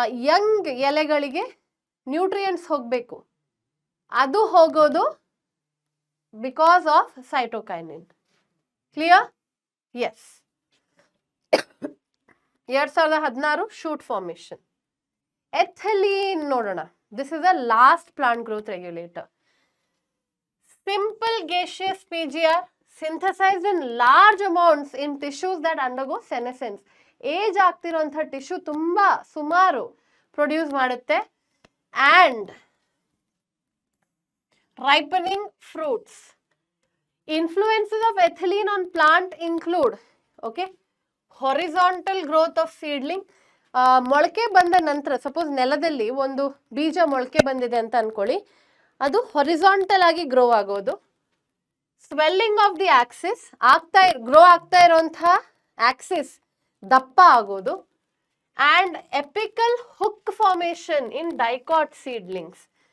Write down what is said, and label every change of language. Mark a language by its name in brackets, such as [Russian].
[Kannada] Young ಎಲೆಗಳಿಗೆ nutrients ಹೋಗಬೇಕು, ಅದು ಹೋಗೋದು because of cytokinin. [English] Clear? Yes. 2016 shoot formation. Ethylene ನೋಡೋಣ. This is a last plant growth regulator. Simple gaseous PGR synthesized in large amounts in tissues that undergo senescence. [Kannada] Age ಆಗ್ತಿರೋಂಥ tissue ತುಂಬಾ ಸುಮಾರು produce ಮಾಡುತ್ತೆ. [English] And ripening fruits. Influences of ethylene on plant include, okay, horizontal growth of seedling. [Kannada] ಮೊಳಕೆ ಬಂದ ನಂತರ suppose ನೆಲದಲ್ಲಿ ಒಂದು ಬೀಜ ಮೊಳಕೆ ಬಂದಿದೆ ಅಂತ ಅನ್ಕೊಳ್ಳಿ, ಅದು ಹೊರಿಸಾಂಟಲ್ ಆಗಿ ಗ್ರೋ ಆಗೋದು. [English] swelling of the axis, [Kannada] grow ಆಗ್ತಾ ಇರುವಂತಹ ಆಕ್ಸಿಸ್ ದಪ್ಪ ಆಗೋದು. [English] And apical hook formation in dicot seedlings.